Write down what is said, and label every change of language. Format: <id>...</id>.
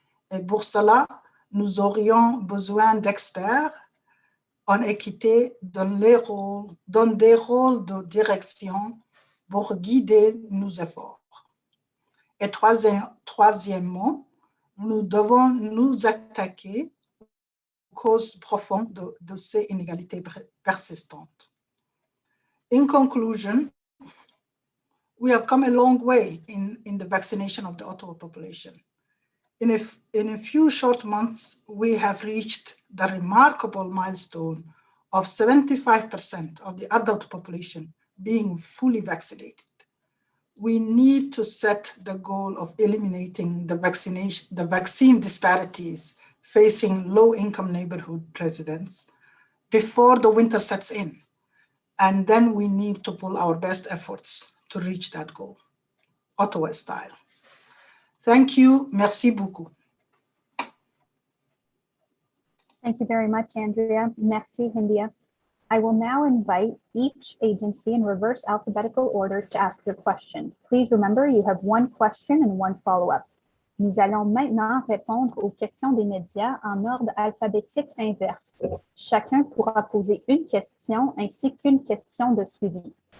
<fr>Et pour cela, nous aurions besoin d'experts en équité dans des rôles de direction pour guider nos efforts. Et troisièmement, nous devons nous attaquer aux causes profondes de ces inégalités persistantes.</fr> <en>In conclusion, we have come a long way in the vaccination of the Ottawa population. In a few short months, we have reached the remarkable milestone of 75% of the adult population being fully vaccinated. We need to set the goal of eliminating the vaccine disparities facing low-income neighborhood residents before the winter sets in. And then we need to pull our best efforts to reach that goal, Ottawa style. Thank you.</en> <fr>Merci beaucoup.</fr> <en>Thank you very much, Andrea.</en> <fr>Merci, Hindia.</fr> <en>I will now invite each agency in reverse alphabetical order to ask your question. Please remember, you have one question and one follow-up.</en> <fr>Nous allons maintenant répondre aux questions des médias en ordre alphabétique inverse. Chacun pourra poser une question ainsi qu'une question de suivi.</fr>